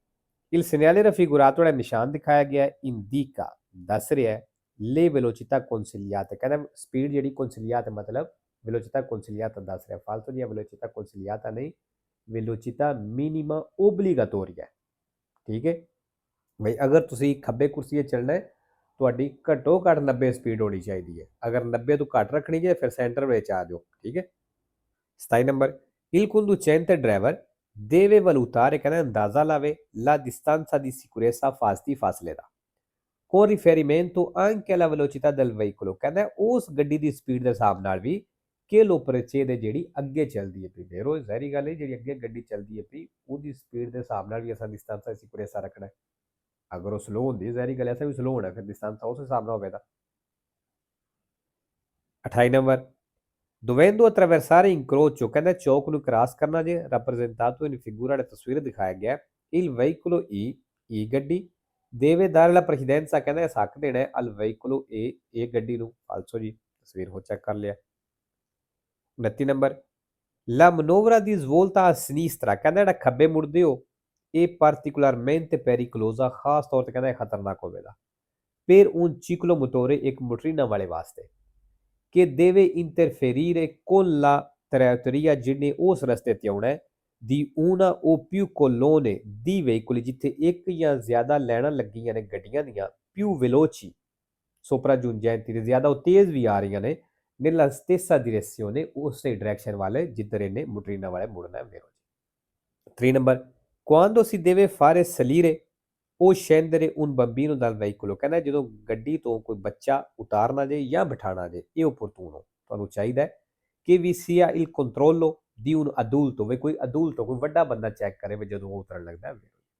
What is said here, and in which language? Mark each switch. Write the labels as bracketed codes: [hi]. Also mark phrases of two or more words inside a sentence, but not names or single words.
[it] Il segnale raffigurato [pa] ਜਿਹੜਾ ਨਿਸ਼ਾਨ ਦਿਖਾਇਆ ਗਿਆ ਹੈ [it] indica [pa] ਦੱਸ ਰਿਹਾ ਹੈ [it] le velocità consigliate, [pa] ਕਹਿੰਦਾ ਸਪੀਡ ਜਿਹੜੀ consigliate ਮਤਲਬ [it] velocità consigliata [pa] ਦੱਸ ਰਿਹਾ, ਫਾਲਤੂ ਦੀ [it] velocità consigliata [pa] ਨਹੀਂ, [it] velocità minima obbligatoria [pa] ਹੈ। ਠੀਕ ਹੈ ਬਈ, ਅਗਰ ਤੁਸੀਂ ਖੱਬੇ ਕੁਰਸੀ 'ਤੇ ਚੱਲਣਾ ਹੈ ਤੁਹਾਡੀ ਘੱਟੋ ਘੱਟ 90 ਸਪੀਡ ਹੋਣੀ ਚਾਹੀਦੀ ਹੈ, ਅਗਰ 90 ਤੋਂ ਘੱਟ ਰੱਖਣੀ ਹੈ ਫਿਰ ਸੈਂਟਰ ਵਿੱਚ ਆ ਜਾਓ। ਠੀਕ ਹੈ। [it] 27 ਨੰਬਰ il conducente driver deve valutare, [pa] ਕਹਿੰਦਾ ਅੰਦਾਜ਼ਾ ਲਾਵੇ [it] la distanza di sicurezza [pa] ਫਾਸਤੀ ਫਾਸਲੇ ਦਾ [it] con riferimento anche alla velocità del veicolo, [pa] ਕਹਿੰਦਾ ਉਸ ਗੱਡੀ ਦੀ ਸਪੀਡ ਦੇ ਹਿਸਾਬ ਨਾਲ ਵੀ ਕਿ [it] lo precede [pa] ਜਿਹੜੀ ਅੱਗੇ ਚੱਲਦੀ ਹੈ ਪਈ, ਬੇਰੋ ਜ਼ਹਿਰੀ ਗੱਲ ਹੈ ਜਿਹੜੀ ਅੱਗੇ ਗੱਡੀ ਚੱਲਦੀ ਹੈ ਪਈ ਉਹਦੀ ਸਪੀਡ ਦੇ ਹਿਸਾਬ ਨਾਲ ਵੀ ਅਸਾਂ [it] distanza di sicurezza [pa] ਰੱਖਣਾ ਹੈ। ਅਗਰ ਉਹ ਸਲੋ ਹੁੰਦੀ ਜ਼ਹਿਰੀ ਗੱਲ ਐਸਾ ਵੀ ਸਲੋ ਹੋਣਾ, ਫਿਰ distanza ਉਸ ਹਿਸਾਬ ਨਾਲ ਹੋਵੇਗਾ। [it] 28 ਨੰਬਰ dovendo attraversare incrocio, [pa] ਕਹਿੰਦਾ ਚੌਕ ਨੂੰ ਕ੍ਰਾਸ ਕਰਨਾ ਜੇ [it] rappresentato in figura [pa] ਵਾਲੀ ਤਸਵੀਰ ਦਿਖਾਇਆ ਗਿਆ [it] il veicolo E [pa] ਗੱਡੀ [it] deve dare la precedenza, [pa] ਕਹਿੰਦਾ ਇਸ ਹੱਕ ਦੇਣਾ ਹੈ [it] al veicolo [pa] ਇਹ ਗੱਡੀ ਨੂੰ। ਫਾਲਸੋ ਜੀ, ਤਸਵੀਰ ਹੋ ਚੈੱਕ ਕਰ ਲਿਆ। 29 ਨੰਬਰ [it] la manovra di svolta a sinistra, [pa] ਕਹਿੰਦਾ ਜਿਹੜਾ ਖੱਬੇ ਮੁੜਦੇ ਹੋ ਇਹ [it] particolarmente pericolosa, [pa] ਖਾਸ ਤੌਰ ਤੇ ਕਹਿੰਦਾ ਇਹ ਖਤਰਨਾਕ ਹੋਵੇਗਾ [it] per un ciclomotore, [pa] ਇੱਕ ਮੋਟਰੀਨਾ ਵਾਲੇ ਵਾਸਤੇ [it] che deve interferire con la traiettoria [pa] ਜਿਹਨੇ ਉਸ ਰਸਤੇ ਤੇ ਆਉਣਾ ਹੈ [it] di una o più colonne di veicoli, [pa] ਜਿੱਥੇ ਇੱਕ ਜਾਂ ਜ਼ਿਆਦਾ ਲਾਈਨਾਂ ਲੱਗੀਆਂ ਨੇ ਗੱਡੀਆਂ ਦੀਆਂ [it] più veloci sopraggiungenti, [pa] ਤੇ ਜ਼ਿਆਦਾ ਉਹ ਤੇਜ਼ ਵੀ ਆ ਰਹੀਆਂ ਨੇ [it] nella stessa direzione, [pa] ਉਸੇ ਡਾਇਰੈਕਸ਼ਨ ਵਾਲੇ ਜਿੱਧਰ ਇਹਨੇ ਮੋਟਰੀਨਾ ਵਾਲੇ ਮੁੜਨਾ ਹੈ। [it] ਮੇਰੋ ਜੀ 3 ਨੰਬਰ quando si deve fare salire o scendere un bambino dal veicolo, [pa] ਕਹਿੰਦਾ ਜਦੋਂ ਗੱਡੀ ਤੋਂ ਕੋਈ ਬੱਚਾ ਉਤਾਰਨਾ ਜੇ ਜਾਂ ਬਿਠਾਣਾ ਜੇ ਇਹ opportuno, ਤੁਹਾਨੂੰ ਚਾਹੀਦਾ ਹੈ ਕਿ ਵੀ [it] sia il controllo di un adulto, [pa] ਵੀ ਕੋਈ adulto ਕੋਈ ਵੱਡਾ ਬੰਦਾ ਚੈੱਕ ਕਰੇ ਵੀ ਜਦੋਂ ਉਹ ਉਤਰਨ ਲੱਗਦਾ ਹੈ।